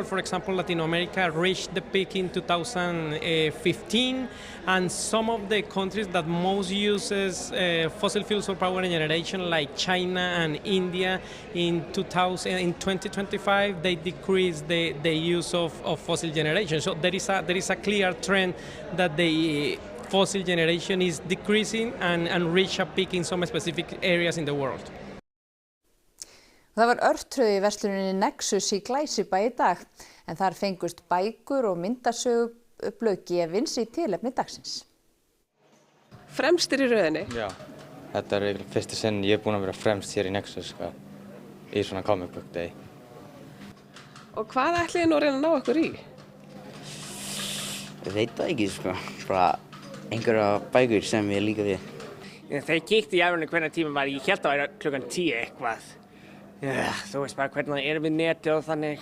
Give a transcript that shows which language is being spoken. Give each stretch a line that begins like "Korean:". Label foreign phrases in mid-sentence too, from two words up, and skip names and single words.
English: For example, Latin America reached the peak in 2015, and some of the countries that most uses fossil fuels for power generation, like China and India, in 2025 they decreased the use of fossil generation. So there is a clear trend that the fossil generation is decreasing and reach a peak in some specific areas in the world.
Icelandic: Það var örtröð í versluninni Nexus í Glæsibæ í dag, en þar fengust bækur og myndasögublöð gefins í tilefni dagsins. Fremstir í röðinni? Já, þetta er fyrsta sinn ég búinn að vera fremst hér í Nexus í svona
English: comic book day.
Icelandic: Og hvað ætlið þið nú að reyna að ná ykkur í? Ég veit það ekki, bara einhverja bækur sem ég líka við. Þegar ég kíkti í efrunni hvernig tíma var, ég hélt að það væri klukkan 10 eitthvað. Já, þú veist bara hvernig það er við netið og þannig.